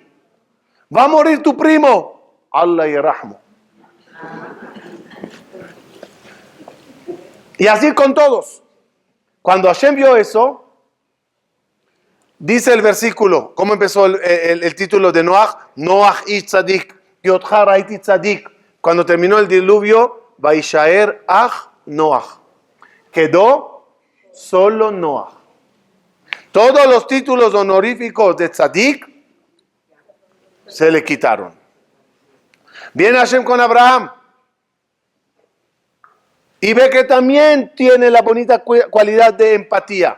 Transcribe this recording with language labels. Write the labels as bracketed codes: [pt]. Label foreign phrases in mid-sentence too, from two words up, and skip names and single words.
[es] Va a morir tu primo. [ar] الله يرحمه. [es] Y así con todos. Cuando Hashem vio eso, dice el versículo, ¿cómo empezó el título de Noah? [he] נח איש צדיק, אותך ראיתי צדיק. [es] Cuando terminó el diluvio, [he] וישאר אך נח. [es] Quedó solo Noah. Todos los títulos honoríficos de tzadik se le quitaron. Viene Hashem con Abraham y ve que también tiene la bonita cualidad de empatía.